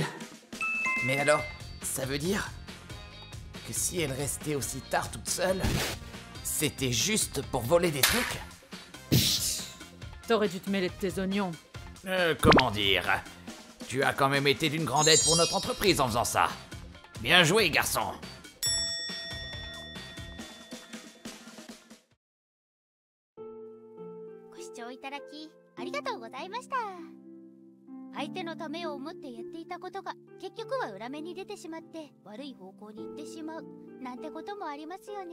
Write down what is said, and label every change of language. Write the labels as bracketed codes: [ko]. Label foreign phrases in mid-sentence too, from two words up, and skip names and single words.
[fr] Mais alors, ça veut dire que si elle restait aussi tard toute seule, c'était juste pour voler des trucs? T'aurais dû te mêler de tes oignons. Comment dire? Tu as quand même été d'une grande aide pour notre entreprise en faisant ça. Bien joué, garçon. [ja] 相手のためを思ってやっていたことが結局は裏目に出てしまって悪い方向に行ってしまうなんてこともありますよね。